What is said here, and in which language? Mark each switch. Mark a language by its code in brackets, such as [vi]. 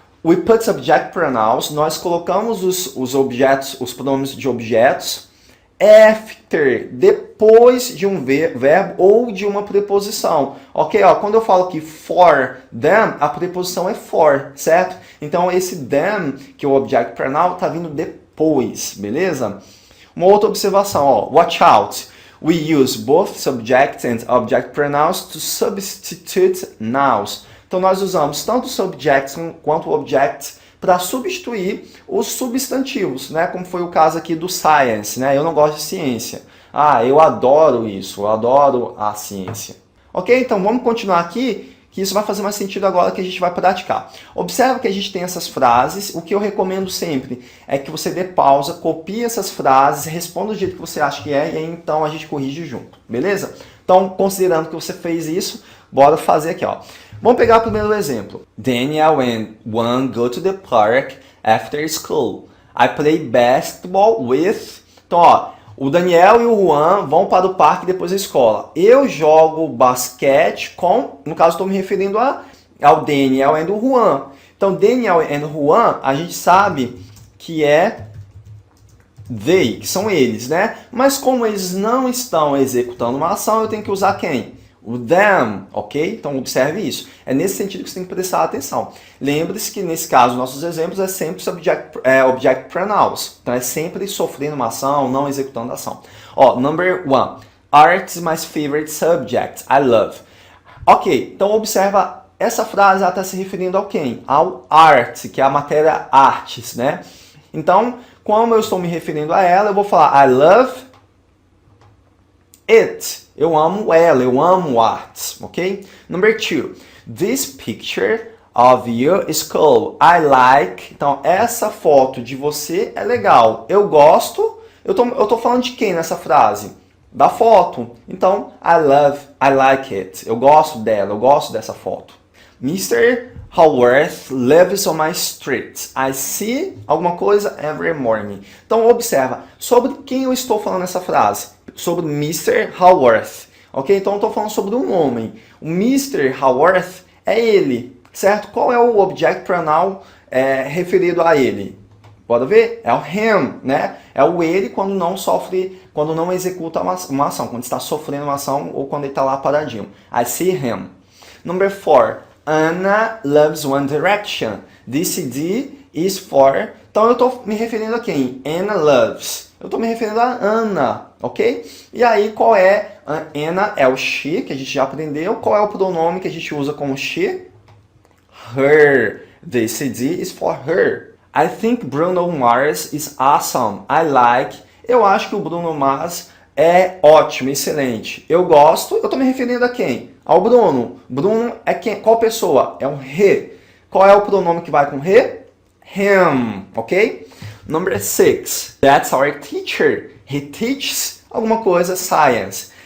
[pt] We put subject pronouns, nós colocamos os objetos, os pronomes de objetos, after, depois de um verbo ou de uma preposição. Ok? Ó, quando eu falo aqui for them, a preposição é for, certo? Então esse them, que é o object pronoun, está vindo depois, beleza? Uma outra observação, ó, watch out. [en] We use both subject and object pronouns to substitute nouns. [pt] Então nós usamos tanto o subject quanto o object para substituir os substantivos, né? Como foi o caso aqui do science, né? Eu não gosto de ciência. Ah, eu adoro isso, eu adoro a ciência. Ok? Então vamos continuar aqui, que isso vai fazer mais sentido agora que a gente vai praticar. Observa que a gente tem essas frases, o que eu recomendo sempre é que você dê pausa, copie essas frases, responda do jeito que você acha que é, e aí então a gente corrige junto, beleza? Então, considerando que você fez isso, bora fazer aqui, ó. Vamos pegar o primeiro exemplo. [en] Daniel and Juan go to the park after school. I play basketball with... [pt] Então, ó, o Daniel e o Juan vão para o parque depois da escola. Eu jogo basquete com... No caso, estou me referindo ao Daniel e ao Juan. Então, Daniel e Juan, a gente sabe que é they, que são eles, né? Mas como eles não estão executando uma ação, eu tenho que usar quem? O them, ok? Então observe isso. É nesse sentido que você tem que prestar atenção. Lembre-se que nesse caso, nossos exemplos é sempre object pronouns. Então é sempre sofrendo uma ação, não executando a ação. Ó, [en] number 1. Art is my favorite subject. I love. [pt] Ok, então observa, essa frase ela está se referindo ao quem? Ao art, que é a matéria artes, né? Então, como eu estou me referindo a ela, eu vou falar [en] I love [pt] it. Eu amo ela, eu amo art, ok? [en] Number 2. This picture of you is cool. I like. [pt] Então, essa foto de você é legal. Eu gosto. Eu tô falando de quem nessa frase? Da foto. Então, [en] I like it. [pt] Eu gosto dela, eu gosto dessa foto. [en] Mr. Haworth lives on my street. I see [pt] alguma coisa [en] every morning. [pt] Então, observa. Sobre quem eu estou falando nessa frase? Sobre Mr. Haworth. Ok? Então, eu estou falando sobre um homem. O Mr. Haworth é ele. Certo? Qual é o object pronoun referido a ele? Pode ver? É o him, né? É o ele quando não executa uma ação, quando está sofrendo uma ação ou quando ele está lá paradinho. [en] I see him. Number 4. Anna loves One Direction. This CD is for... [pt] Então eu estou me referindo a quem? Anna loves. Eu estou me referindo a Ana, ok? E aí qual é? Anna é o she, que a gente já aprendeu. Qual é o pronome que a gente usa como she? [en] Her. The CD is for her. I think Bruno Mars is awesome. I like. [pt] Eu acho que o Bruno Mars é ótimo, excelente. Eu gosto. Eu estou me referindo a quem? Ao Bruno. Bruno é quem? Qual pessoa? É um he. Qual é o pronome que vai com he? [en] Him, ok? Number 6. That's our teacher. He teaches [pt] alguma coisa, [en] science.